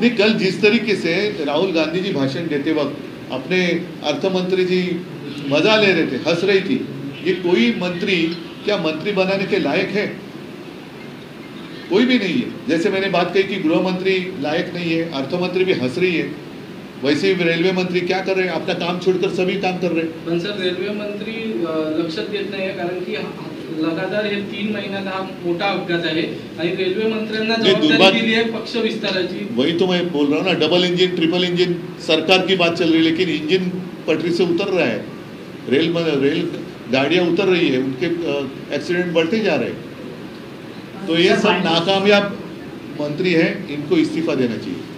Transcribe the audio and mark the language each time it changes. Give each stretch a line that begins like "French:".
Hindi: नहीं, कल जिस तरीके से राहुल गांधी जी भाषण देते वक्त अपने अर्थमंत्री जी मजा ले रहे थे, हंस रही थी, ये कोई मंत्री क्या मंत्री बनाने के लायक है? कोई भी नहीं है. जैसे मैंने बात कही कि गृह मंत्री लायक नहीं है, अर्थमंत्री भी हंस रही है, वैसे ही रेलवे मंत्री क्या कर रहे हैं? अपना काम छोड़कर सभी काम कर रहे हैं.
Marathi: पण सर, रेल्वे मंत्री लक्षात देत नाही, कारण की लगातार हे 3 महिन्यात हा मोठा अपघात आहे आणि रेल्वे मंत्र्यांना जबाबदारी दिली आहे पक्ष विस्ताराची.
Hindi: वही तो मैं बोल रहा हूँ ना, डबल इंजन ट्रिपल इंजन सरकार की बात चल रही है, लेकिन इंजन पटरी से उतर रहा है, रेल गाड़ियाँ उतर रही है, उनके एक्सीडेंट बढ़ते जा रहे हैं। तो ये सब नाकामयाब मंत्री हैं, इनको इस्तीफा देना चाहिए।